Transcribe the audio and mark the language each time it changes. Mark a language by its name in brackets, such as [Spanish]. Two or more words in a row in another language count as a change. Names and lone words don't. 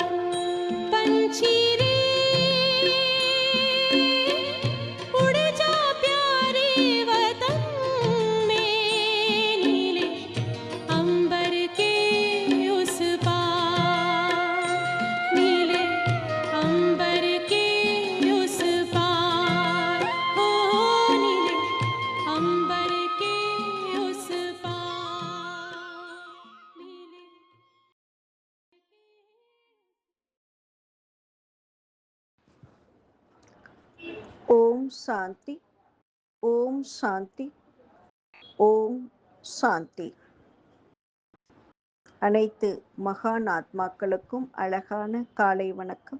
[Hindi] पंछी रे उड़ जा प्यारे वतन में, नीले अंबर के उस पार, नीले अंबर के उस पार, हो नीले अंबर के उस पार, नीले। [Tamil] ஓம் சாந்தி, ஓம் சாந்தி, ஓம் சாந்தி. அனைத்து மகான் ஆத்மாக்களுக்கும் அழகான காலை வணக்கம்.